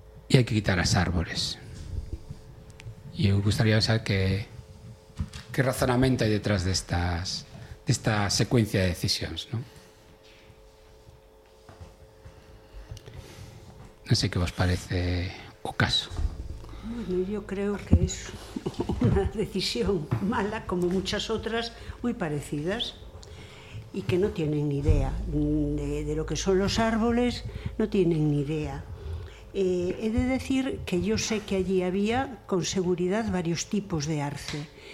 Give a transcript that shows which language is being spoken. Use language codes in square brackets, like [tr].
[gl] E hai que quitar as árbores. E eu gustaría saber que razonamento hai detrás desta secuencia de decisións, non? Non sei que vos parece o caso. [es] Bueno, yo creo que es una decisión mala, como muchas otras, muy parecidas, y que no tienen ni idea de lo que son los árboles, no tienen ni idea. He de decir que yo sé que allí había, con seguridad, varios tipos de arce.